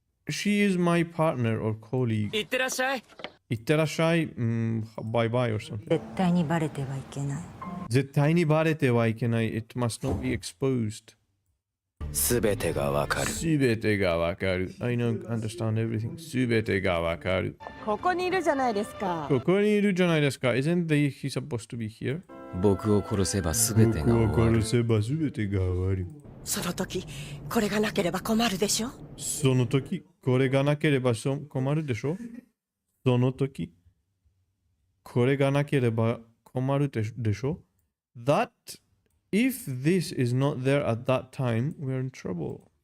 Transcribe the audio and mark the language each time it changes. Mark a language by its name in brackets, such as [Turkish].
[English] She is my partner or colleague. [Japanese] いってらっしゃい。いってらっしゃい。 [English] Bye bye or something. [Japanese] 絶対にバレてはいけない。絶対にバレてはいけない。 [English] It must not be exposed. [Japanese] すべてがわかる。すべてがわかる。 [English] I don't understand everything. [Japanese] すべてがわかる。ここにいるじゃないですか。ここにいるじゃないですか。 [English] Isn't he supposed to be here? [Japanese] 僕を殺せばすべてが終わる。僕を殺せばすべてが終わる。その時、これがなければ困るでしょ。その時、これがなければ困るでしょ。その時、これがなければ困るでしょ。 [English] That if this is not there at that time, we're in trouble.